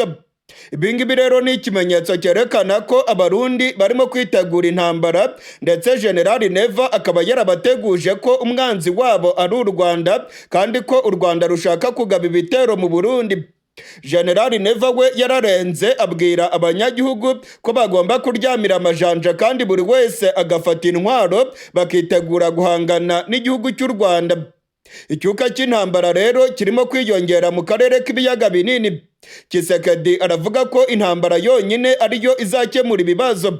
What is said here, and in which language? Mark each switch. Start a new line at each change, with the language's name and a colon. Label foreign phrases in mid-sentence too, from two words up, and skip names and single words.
Kinyarwanda: Ibingibi rero ni ikimenyetso cyerekana ko Abarundi barimo kwitegura intambara, ndetse General Neva akaba yarabateguje ko umwanzi wabo ari u Rwanda kandi ko u Rwanda rushaka kugaba ibitero mu Burundi. General Neva we yararenze abwira abanyagihugu ko bagomba kuryamira amajanja kandi buri wese agafata intwaro bakitegura guhangana n'igihugu cy'u Rwanda. Icyuka cy'intambara rero kirimo kwiyongera mu karere k'ibiyaga binini. Tshisekedi aravuga ko intambara yonyine ariyo izakemura ibibazo.